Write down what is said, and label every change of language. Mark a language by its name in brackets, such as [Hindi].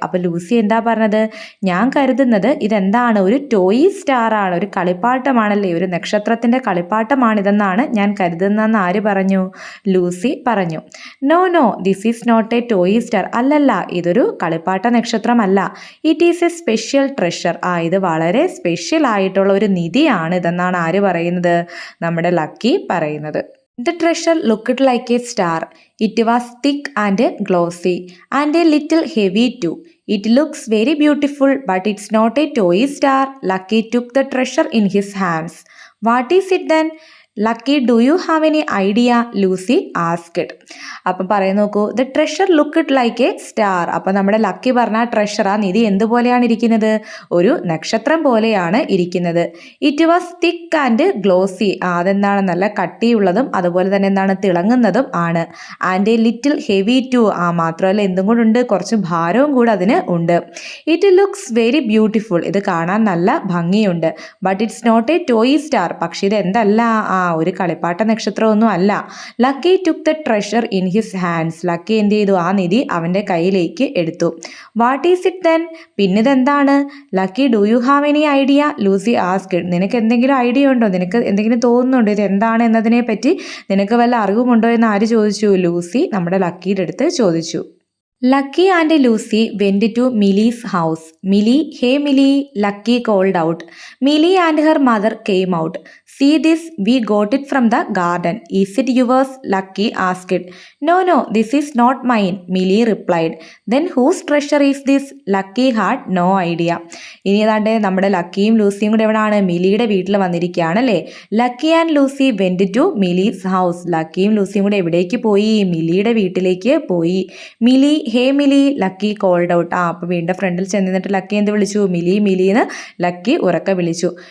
[Malayalam] അപ്പോൾ ലൂസി എന്താ പറഞ്ഞത്, ഞാൻ കരുതുന്നത് ഇതെന്താണ്, ഒരു ടോയ് സ്റ്റാർ ആണ്, ഒരു കളിപ്പാട്ടമാണല്ലേ, ഒരു നക്ഷത്രത്തിൻ്റെ കളിപ്പാട്ടമാണിതെന്നാണ് ഞാൻ കരുതുന്നതെന്ന് ആര് പറഞ്ഞു, ലൂസി പറഞ്ഞു. [English] No, this is not a toy star. [Malayalam] അല്ലല്ല, ഇതൊരു കളിപ്പാട്ട നക്ഷത്രമല്ല. [English] It is a special treasure. [Malayalam] ഇത് വളരെ സ്പെഷ്യൽ ആയിട്ടുള്ള ഒരു നിധിയാണ് ഇതെന്നാണ് ആര് പറയുന്നത്, നമ്മുടെ ലക്കി പറയുന്നത്. [English] The treasure looked like a star. It was thick and glossy and a little heavy too. It looks very beautiful, but it's not a toy star. Lucky took the treasure in his hands. What is it then? Lucky, do you have any idea, Lucy asked. [Malayalam] അപ്പം പറയുന്ന നോക്കൂ, [English] The treasure looked like a star. [Malayalam] അപ്പം നമ്മുടെ lucky പറഞ്ഞ treasure, ആ നിധി എന്തുപോലെയാണ് ഇരിക്കുന്നത്, ഒരു നക്ഷത്രം പോലെയാണ് ഇരിക്കുന്നത്. [English] It was thick and glossy. [Malayalam] അതെന്താണ്, നല്ല കട്ടിയുള്ളതും അതുപോലെ തന്നെ എന്താണ്, തിളങ്ങുന്നതും ആണ്. [English] And a little heavy too. [Malayalam] മാത്രമല്ല എന്തും കൂടെ ഉണ്ട്, കുറച്ച് ഭാരവും കൂടെ അതിന് ഉണ്ട്. [English] It looks very beautiful. [Malayalam] ഇത് കാണാൻ നല്ല ഭംഗിയുണ്ട്. [English] But it's not a toy star. [Malayalam] പക്ഷെ ഇത് എന്തല്ല, ഒരു കളിപ്പാട്ട നക്ഷത്രമൊന്നും അല്ല. [English] Lucky took the treasure in his hands. [Malayalam] Lucky എന്ത് ചെയ്തു, ആ നിധി അവൻ്റെ കയ്യിലേക്ക് എടുത്തു. [English] What is it then? [Malayalam] പിന്നിതെന്താണ്? [English] Lucky, do you have any idea, Lucy asked. [Malayalam] നിനക്ക് എന്തെങ്കിലും ഐഡിയ ഉണ്ടോ, നിനക്ക് എന്തെങ്കിലും തോന്നുന്നുണ്ടോ ഇത് എന്താണ് എന്നതിനെ പറ്റി, നിനക്ക് വല്ല അറിവുമുണ്ടോ എന്ന് ആര് ചോദിച്ചു, ലൂസി നമ്മുടെ ലക്കിയുടെ അടുത്ത് ചോദിച്ചു. [English] Lucky and Lucy went to Millie's house. Millie, hey Millie, Lucky called out. Millie and her mother came out. See this, we got it from the garden. Is it yours? Lucky asked. No, this is not mine, Millie replied. Then whose treasure is this? Lucky had no idea. [Malayalam] ഇനി ഏതാണ്ട് നമ്മുടെ ലക്കിയും ലൂസിയും കൂടെ എവിടെയാണ്, മിലിയുടെ വീട്ടിൽ വന്നിരിക്കുകയാണല്ലേ. [English] Lucky and Lucy went to Milly's house. [Malayalam] ലക്കിയും ലൂസിയും കൂടെ എവിടേക്ക് പോയി, മിലിയുടെ വീട്ടിലേക്ക് പോയി. [English] Milly, hey Milly, Lucky called out. [Malayalam] അപ്പോൾ വീടിൻ്റെ ഫ്രണ്ടിൽ ചെന്നിട്ട് ലക്കി എന്ത് വിളിച്ചു, മിലിന്ന് ലക്കി ഉറക്കെ വിളിച്ചു.